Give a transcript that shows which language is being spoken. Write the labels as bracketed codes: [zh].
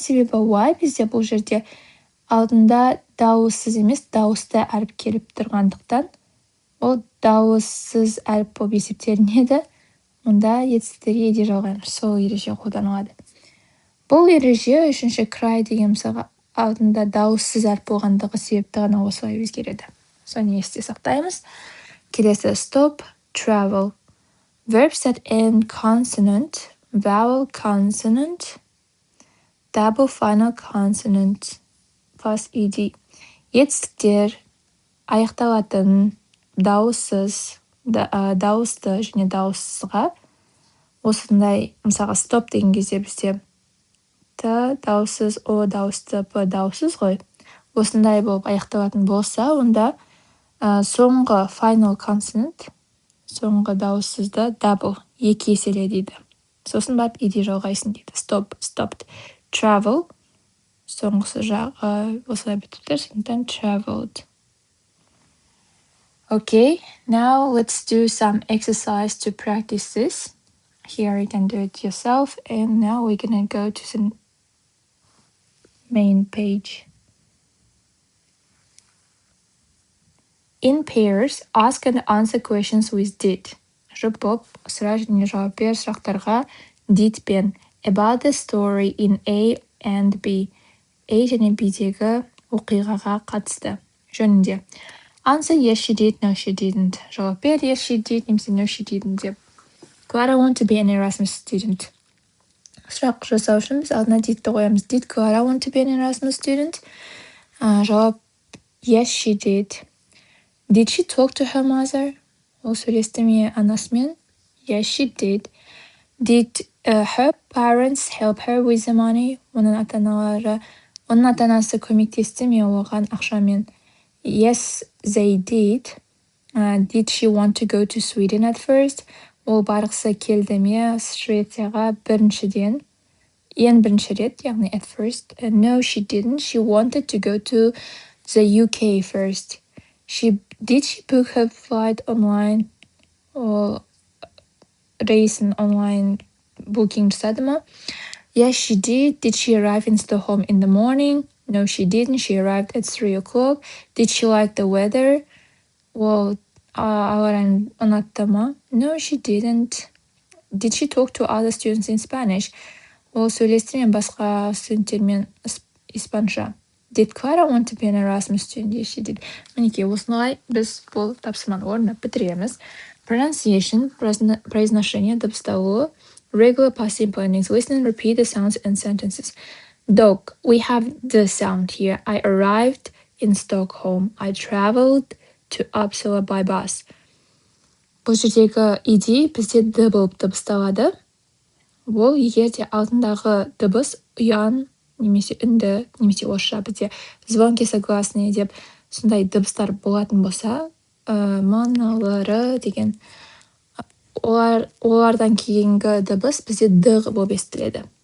[kk] Себебі y бізде бұл жерде алдында дауыссыз емес, дауысты әріп келіп тұрғандықтан, ол дауыссыз әріп болып есептелінеді. Мұнда етістіктерге ed жалғаймыз. Сол ереже қолданылады. Бұл ереже үшінші cry деген мысалға алдында дауыссыз әріп болғандығы себепті ғана осылай өзгереді. Соны есте сақтаймыз. Келесі stop, travel. [en] Verbs that end consonant, vowel consonant, double final consonant, plus ed. [kk] Етістіктер аяқталатын дауыссыз, дауысты және дауыссызға осындай, мысалға stop деген кезде бізде т дауыссыз, о дауысты, п дауыссыз ғой. Осындай болып аяқталатын болса, онда соңғы [en] final consonant, [kk] соңғы дауыссызды double, екі еселе дейді. Сосын барып ed жалғайсын дейді. Stop, stopped. Travel, соңғысы жағы осылай бітіп тұр, сондықтан traveled. [en] Okay, now let's do some exercise to practice this. Here you can do it yourself, and now we're gonna go to the main page. In pairs, ask and answer questions with did. [kk] Жұп болып, сұра және жауап бер сұрақтарға did пен [en] about the story in A and B. [kk] A және B-дегі оқиғаға қатысты жөнінде. [en] Answer yes she did, no she didn't. [kk] Жауап бер [en] yes she did, немесе no she didn't деп. Clara want to be an Erasmus student. [kk] сұрақ жасау үшін біз алдына did'ті қоямыз. [en] Did Clara want to be an Erasmus student? [kk] Жауап [en] yes, she did. Did she talk to her mother? [kk] Ол сөйлесті ме анасымен? [en] Yes, she did. Did her parents help her with the money? [kk] Оның ата-анасы көмектесті ме оған ақшамен? [en] Yes, they did. Did she want to go to Sweden at first? [kk] Ол барғысы келді ме Швецияға біріншіден? Ең бірінші рет, яғни [en] at first. No, she didn't. She wanted to go to the UK first. Did she book her flight online? [kk] Ол рейсін онлайн booking жасады ма? [en] Yes, she did. Did she arrive in Stockholm in the morning? No, she didn't. She arrived at 3 o'clock. Did she like the weather? [kk] Well, ауа райын ұнатты ма? [en] No, she didn't. Did she talk to other students in Spanish? [kk] Ол сөйлесті ме басқа студенттермен испанша? [en] Did Clara want to be an Erasmus student? Yes, she did. [kk] Мінекей, осылай біз бұл тапсырманы орындап бітіреміз. [en] Pronunciation, [ru] произношение, [kk] дыбысталу, [en] regular past simple endings. Listen and repeat the sounds and sentences. Dog, we have the sound here. I arrived in Stockholm. I traveled to Uppsala by bus. [kk] Бұл жердегі иди бізде д болып дыбысталады. Ол егерде алдындағы дыбыс ұян немесе үнді немесе орысша бізде [ru] звонкий согласный [kk] деп сондай дыбыстар болатын болса, маналары деген олардан кейінгі дыбыс бізде д болып естіледі.